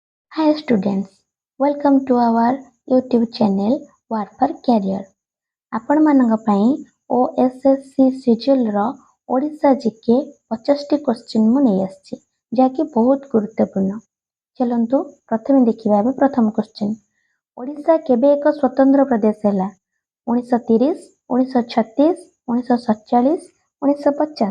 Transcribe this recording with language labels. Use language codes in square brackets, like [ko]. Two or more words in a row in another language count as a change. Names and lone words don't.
[en] Hi students, welcome to our YouTube channel War for Career. [or] ଆପଣମାନଙ୍କ ପାଇଁ OSSC ସିଜିଏଲର ଓଡ଼ିଶା ଜିକେ 50ଟି କ୍ୱେଶ୍ଚିନ୍ ମୁଁ ନେଇ ଆସିଛି ଯାହାକି ବହୁତ ଗୁରୁତ୍ୱପୂର୍ଣ୍ଣ। ଚାଲନ୍ତୁ ପ୍ରଥମେ ଦେଖିବା ଏବେ ପ୍ରଥମ କ୍ୱେଶ୍ଚିନ୍। ଓଡ଼ିଶା କେବେ ଏକ ସ୍ୱତନ୍ତ୍ର ପ୍ରଦେଶ ହେଲା? 1930, 1936, 1947, 1950।